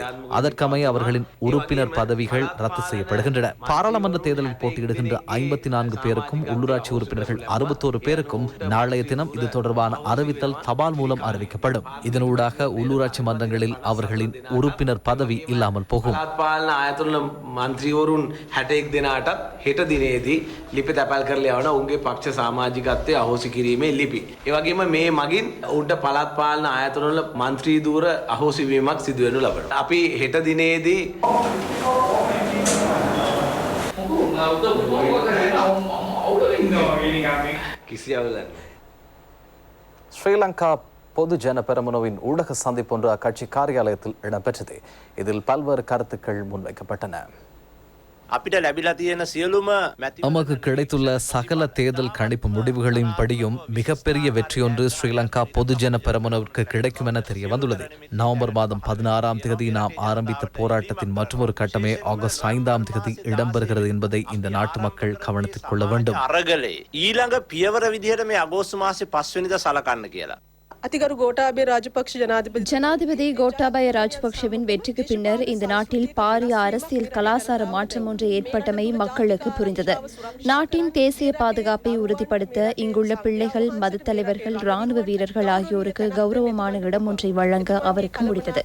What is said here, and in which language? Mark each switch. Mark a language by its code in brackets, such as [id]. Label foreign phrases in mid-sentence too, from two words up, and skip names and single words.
[ta] அதற்கமைய அவர்களின் உறுப்பினர் பதவிகள் ரத்து செய்யப்படுகின்றன. பாராளுமன்ற தேர்தலில் போட்டியிடுகின்ற 54 பேருக்கும் உள்ளூராட்சி உறுப்பினர்கள் 61 பேருக்கும் நாளைய தினம் இது தொடர்பான அறிவித்தல் தபால் மூலம் அறிவிக்கப்படும். இதனூடாக உள்ளூராட்சி மன்றங்களில் அவர்களின் உறுப்பினர் பதவி இல்லாமல் போகும். [si] පාලන ආයතන මන්ත්‍රීවරුන් 61 දෙනාටත් හෙට දිනේදී ලිපි තැපැල් කරලා යවන උන්ගේ පක්ෂ සමාජිකත්වයේ අහෝසි කිරීමේ ලිපි. ඒ වගේම මේ මගින් උන්ට පළාත් පාලන ආයතනවල මන්ත්‍රී ධූර අහෝසි වීමක් සිදු වෙනු ලබනවා. අපි හෙට දිනේදී කිසි අවුලක් [ta] ஸ்ரீலங்கா பொதுஜன பெரமுனவின் ஊடக சந்திப்பு ஒன்று அக்கட்சி காரியாலயத்தில் இடம்பெற்றது. இதில் பல்வேறு கருத்துக்கள் முன்வைக்கப்பட்டன. [si] අපිට ලැබිලා තියෙන සියලුම [ta] நமக்கு கிடைத்துள்ள சகல தேர்தல் கணிப்பு முடிவுகளின் படியும் மிகப்பெரிய வெற்றியொன்று ஸ்ரீலங்கா பொதுஜன பெரமுனவிற்கு கிடைக்கும் என தெரிய வந்துள்ளது. நவம்பர் மாதம் 16ஆம் தேதி நாம் ஆரம்பித்த போராட்டத்தின் மற்றொரு கட்டமே ஆகஸ்ட் 5ஆம் தேதி இடம்பெறுகிறது என்பதை இந்த நாட்டு மக்கள் கவனத்தில் கொள்ள வேண்டும். [si] අරගලේ ඊළඟ පියවර විදිහට මේ අගෝස්තු මාසේ 5 වෙනිදා සලකන්න කියලා. [ta] அதிகாரி கோட்டாபய ராஜபக்ஷ ஜனாதிபதி கோட்டாபய ராஜபக்ஷவின் வெற்றிக்கு பின்னர் இந்த நாட்டில் பாரிய அரசியல் கலாசார மாற்றம் ஒன்று ஏற்பட்டமை மக்களுக்கு புரிந்தது. நாட்டின் தேசிய பாதுகாப்பை உறுதிப்படுத்த இங்குள்ள பிள்ளைகள், மத தலைவர்கள், ராணுவ வீரர்கள் ஆகியோருக்கு கௌரவமான இடம் ஒன்றை வழங்க அவருக்கு முடிந்தது.